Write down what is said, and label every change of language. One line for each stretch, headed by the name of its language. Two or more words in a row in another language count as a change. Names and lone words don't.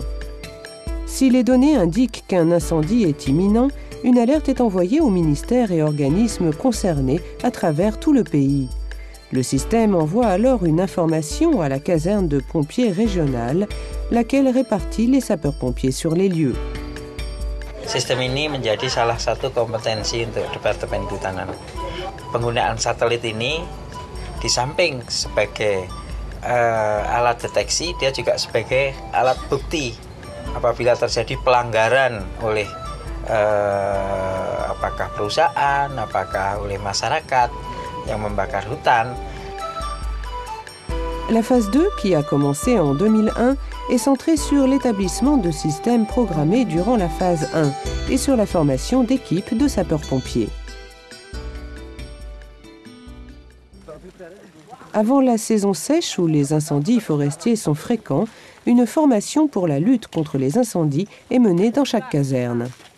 French: Si les données indiquent qu'un incendie est imminent, une alerte est envoyée aux ministères et organismes concernés à travers tout le pays. Le système envoie alors une information à la caserne de pompiers régionale, laquelle répartit les sapeurs-pompiers sur les lieux.
Indonesian: Sistem ini menjadi salah satu kompetensi untuk Departemen Kehutanan. Penggunaan satelit ini di samping sebagai alat deteksi, dia juga sebagai alat bukti apabila terjadi pelanggaran oleh apakah perusahaan, apakah oleh masyarakat yang membakar hutan.
French: La phase 2, qui a commencé en 2001, est centrée sur l'établissement de systèmes programmés durant la phase 1 et sur la formation d'équipes de sapeurs-pompiers. Avant la saison sèche où les incendies forestiers sont fréquents, une formation pour la lutte contre les incendies est menée dans chaque caserne.